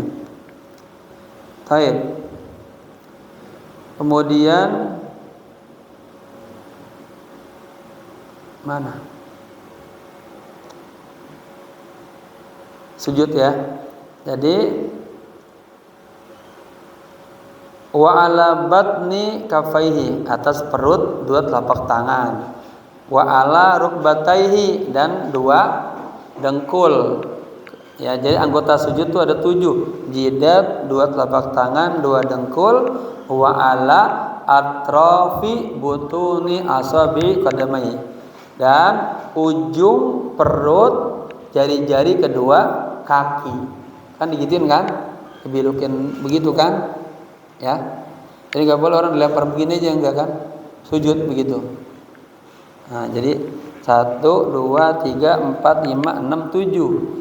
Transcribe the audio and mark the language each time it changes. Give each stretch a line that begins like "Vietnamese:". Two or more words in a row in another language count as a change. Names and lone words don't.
Indonesian: Baik. Kemudian mana? Sujud ya.
Arabic: Jadi وعلى بطن كفيه,
Indonesian: atas perut dua telapak tangan,
Arabic: وعلى ركبتيه,
Indonesian: dan dua dengkul ya. Jadi anggota sujud itu ada 7, jidat, dua telapak tangan, dua dengkul,
Arabic: وعلى أطراف بطون أصابع قدميه,
Indonesian: dan ujung perut jari-jari kedua kaki. Kan digituin kan, dibilukin begitu kan ya. Jadi nggak boleh orang dilempar begini aja, enggak kan, sujud begitu. Nah, jadi 1, 2, 3, 4, 5, 6, 7.